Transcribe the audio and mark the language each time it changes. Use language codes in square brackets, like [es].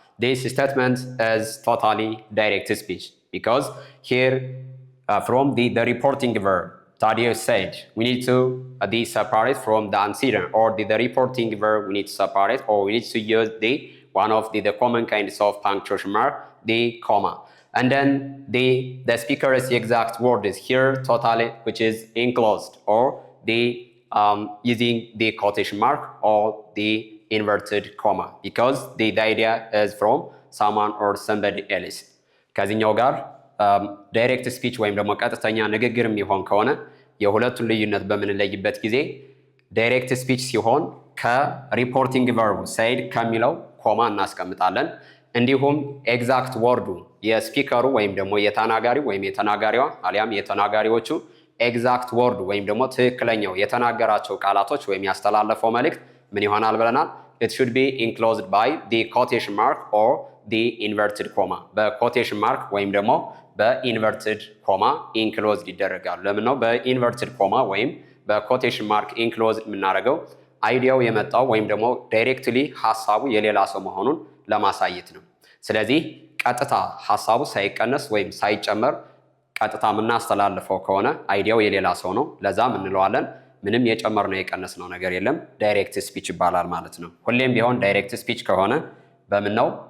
[en] This statement is totally direct speech because here from the reporting verb, Tadeo said, we need to separate from the antecedent or the reporting verb, we need to separate or we need to use one of the common kinds of punctuation mark, the comma. And then the speaker's exact word is here totally, which is enclosed or using the quotation mark or the inverted comma because the idea is from someone or somebody else. [am] ከዚህኛው ጋር ዳይሬክት ስፒች ወይም ደግሞ ቀጥተኛ ንግግር የሚሆን ከሆነ የሁለቱን ልዩነት በምንለይበት ጊዜ ዳይሬክት ስፒች ሲሆን ከሪፖርቲንግ ቨርቡ ሳይድ ከሚለው ኮማ እናስቀምጣለን። እንዲሁም ኤግዛክት ወርዱ የስፒከሩ ወይም ደግሞ የተናጋሪው ወይም የተናጋሪዋ አሊያም የተናጋሪዎቹ ኤግዛክት ወርዱ ወይም ደግሞ ትክክለኛው የተናገራቸው ቃላቶች ወይም ያስተላለፈው መልእክት ምን ይሆናል ብለናል? [en] It should be enclosed by the quotation mark or the inverted comma. [am] በquotation mark ወይም ደግሞ በኢንቨርትድ ኮማ ኢንክሎዝድ ይደረጋል። ለምን ነው በኢንቨርትድ ኮማ ወይም በquotation mark ኢንክሎዝድ የምናደርገው? አይዲያው የመጣው ወይም ደግሞ ዳይሬክትሊ ሐሳቡ የሌላ ሰው መሆኑን ለማሳየት ነው። ስለዚህ ቀጥታ ሐሳቡ ሳይቀነስ ወይም ሳይጨመር ቀጥታ የምናስተላልፈው ከሆነ አይዲያው የሌላ ሰው ነው። ለዛም እንለዋለን ምንም የጨመርነው የቀነስነው ነገር የለም፣ ዳይሬክት ስፒች ይባላል ማለት ነው። ሁሌም ቢሆን ዳይሬክት ስፒች ከሆነ በምን ነው?